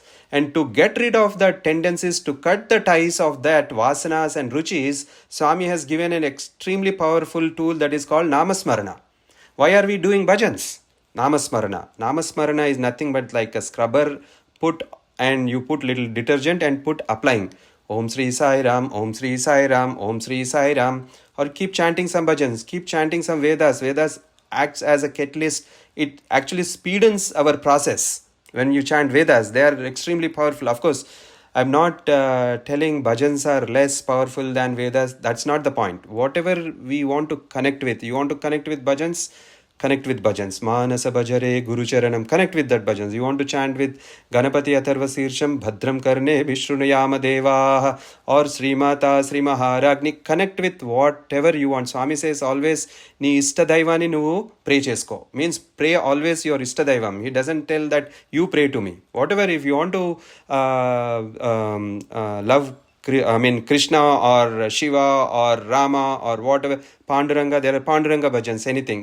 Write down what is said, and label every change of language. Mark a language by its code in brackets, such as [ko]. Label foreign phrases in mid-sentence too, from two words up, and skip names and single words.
[en] And to get rid of the tendencies, to cut the ties of that vasanas and ruchis, Swami has given an extremely powerful tool that is called Namasmarana. Why are we doing bhajans? Namasmarana. Namasmarana is nothing but like a scrubber, you put little detergent and put applying. [sa] ओम् श्री साई राम, ओम् श्री साई राम, ओम् श्री साई राम. [en] Or keep chanting some bhajans, keep chanting some Vedas. Vedas acts as a catalyst. It actually speedens our process. When you chant Vedas, they are extremely powerful. Of course, I'm not telling bhajans are less powerful than Vedas. That's not the point. Whatever we want to connect with, you want to connect with bhajans, connect with bhajans. [sa] मानस भजरे गुरु चरणम्. [en] Connect with that bhajans. You want to chant with Ganapati Atharva Sirsham [sa] भद्रं कर्णे विश्रुणुयाम देवा [en] or [sa] श्रीमाता श्री महाराज्ञी. [en] Connect with whatever you want. Swami says always, [te] నీ ఇష్టదైవాన్ని నువ్వు pray చేస్కో. [en] Means pray always your Istadaivam. He doesn't tell that you pray to me. Whatever, if you want to love Krishna or Shiva or Rama or whatever, Panduranga, there are Panduranga bhajans, anything.